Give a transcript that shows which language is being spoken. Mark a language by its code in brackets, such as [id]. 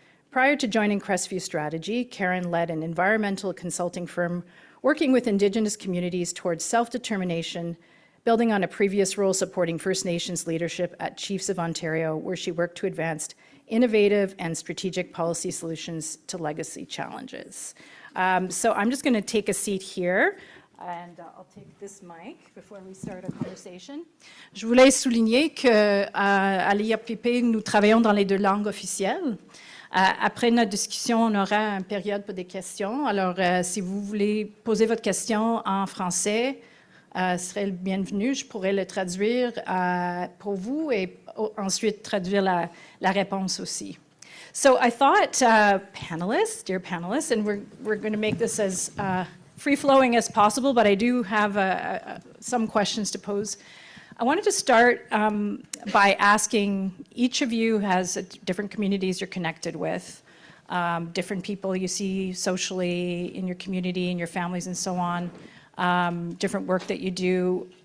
[en] Prior to joining Crestview Strategy, Karen led an environmental consulting firm working with Indigenous communities towards self-determination, building on a previous role supporting First Nations leadership at Chiefs of Ontario, where she worked to advance innovative and strategic policy solutions to legacy challenges. So I'm just going to take a seat here. And I'll take this mic before we start our conversation. [fr] Je voulais souligner qu'à l'IRPP, nous travaillons dans les deux langues officielles. Après notre discussion, on aura une période pour des questions. Alors, si vous voulez poser votre question en français, ce serait le bienvenu. Je pourrais le traduire pour vous et ensuite traduire la réponse aussi. [en] So I thought, panelists, dear panelists, and we're going to make this as free-flowing as possible, but I do have some questions to pose. I wanted to start by asking, each of you has different communities you're connected with, different people you see socially in your community, in your families and so on, different work that you do.